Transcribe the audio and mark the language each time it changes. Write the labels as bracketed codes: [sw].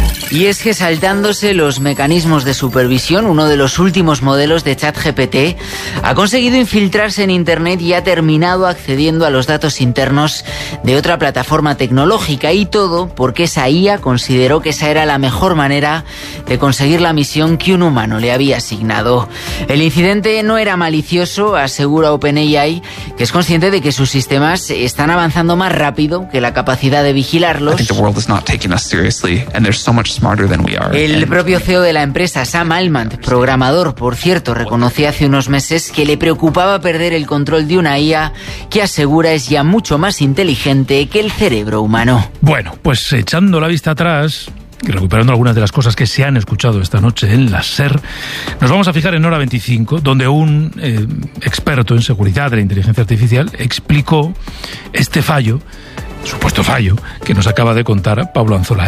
[es] Y es que saltándose los mecanismos de supervisión, uno de los últimos modelos de ChatGPT ha conseguido infiltrarse en Internet y ha terminado accediendo a los datos internos de otra plataforma tecnológica, y todo porque esa IA consideró que esa era la mejor manera de conseguir la misión que un humano le había asignado. El incidente no era malicioso, asegura OpenAI, que es consciente de que sus sistemas están avanzando más rápido que la capacidad de vigilarlos. [en] I think the world is not taking us seriously, and there's so much. [es] El propio CEO de la empresa, Sam Altman, programador, por cierto, reconoció hace unos meses que le preocupaba perder el control de una IA que asegura es ya mucho más inteligente que el cerebro humano. Bueno, pues echando la vista atrás y recuperando algunas de las cosas que se han escuchado esta noche en la SER, nos vamos a fijar en Hora 25, donde un experto en seguridad de la inteligencia artificial explicó este fallo, supuesto fallo, que nos acaba de contar Pablo Anzola.